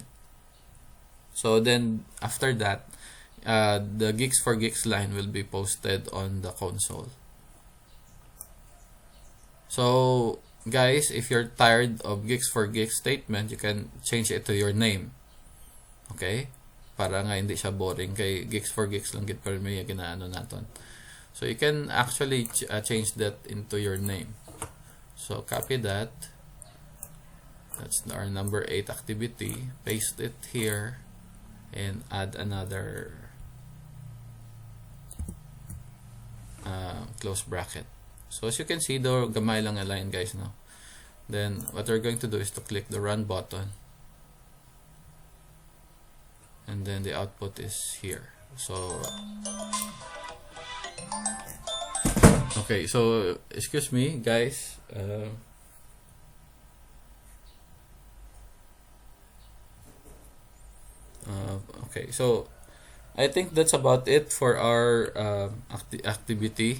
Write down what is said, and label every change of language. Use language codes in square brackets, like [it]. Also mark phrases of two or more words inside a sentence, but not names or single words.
[en] So then after that, the gigs for gigs line will be posted on the console. So guys, if you're tired of gigs for gigs statement, you can change it to your name. Okay? [hil] Para nga hindi siya boring kay [en] gigs for gigs [hil] lang gid pero may ginaano naton. [en] So you can actually change that into your name. So copy that. That's our number 8 activity. Paste it here and add another close bracket. So as you can see, the [hil] gamay lang [en] a line guys now. Then what we're going to do is to click the run button. then the output is here. So okay, so excuse me guys, okay, so I think that's about it for our activity.